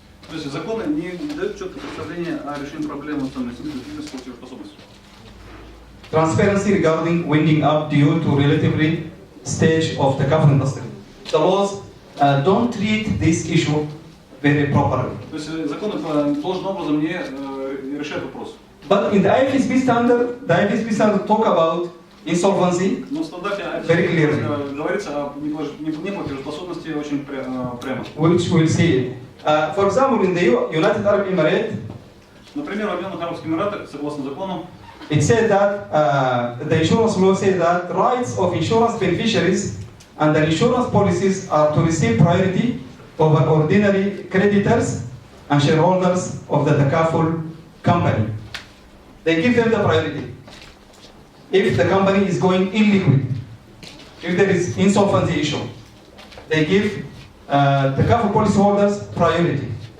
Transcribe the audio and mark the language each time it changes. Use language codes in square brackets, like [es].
[ru] То есть законы не дают четкое представление о решении проблемы ликвидности платежеспособности. [en] Transparency regarding winding up due to relatively stage of the government industry. The laws don't treat this issue very properly. [ru] То есть законы должным образом не решают вопрос. [en] But in the IFSB standard talk about insolvency [ru] Но в стандарте [en] very clearly, [ru] говорится о неплатежеспособности очень прямо. [en] which we'll see. For example, in the United Arab Emirates, [ru] Например, в Объединенных Арабских Эмиратах, согласно закону, [en] it said that the insurance law said that rights of insurance beneficiaries and the insurance policies are to receive priority over ordinary creditors and shareholders of the takaful company. They give them the priority. If the company is going illiquid, if there is insolvency issue, they give takaful policyholders priority.